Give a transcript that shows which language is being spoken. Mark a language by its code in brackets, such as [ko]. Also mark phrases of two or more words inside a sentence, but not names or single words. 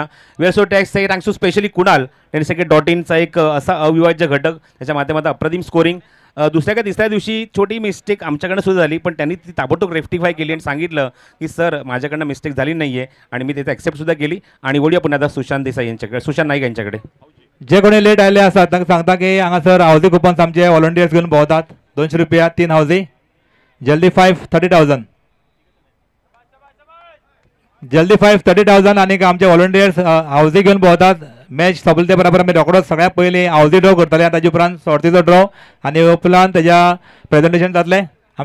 [en] Well, so thanks to specially [mr] कुणाल, tenniscricket.inचा एक असा अविभाज्य घटक, त्याच्या माध्यमातून अप्रतिम स्कोरिंग. दुसऱ्या का तिसऱ्या दिवशी छोटी मिस्टेक आमच्याकडनं सुद्धा झाली, पण त्यांनी ती ताबडतोब रेक्टिफाय केली आणि सांगितलं की सर माझ्याकडनं मिस्टेक झाली नाही आहे आणि मी त्याचा ॲक्सेप्टसुद्धा केली. आणि वळूया पुन्हा आता सुशांत नाईक यांच्याकडे. [kok] जे कोणी लेट आले असतात तांकां सांगता की हांगासर हावजी कुपन्स आमचे व्हॉलंटियर्स घेऊन भोंवतात. 200 रुपया 3 हावजी, जल्दी 30,000 जल्दी 30,000 आणि आमचे व्हॉलंटियर्स हावजी घेऊन भोंवतात. मॅच सोंपले ते बरोबर आमी रोखडोच सगळ्यात पयलीं हावजी ड्रॉ करतले, ताजे उपरांत सोडतीचो ड्रॉ आणि उपरांत तेच्या प्रेझेंटेशन जातलें.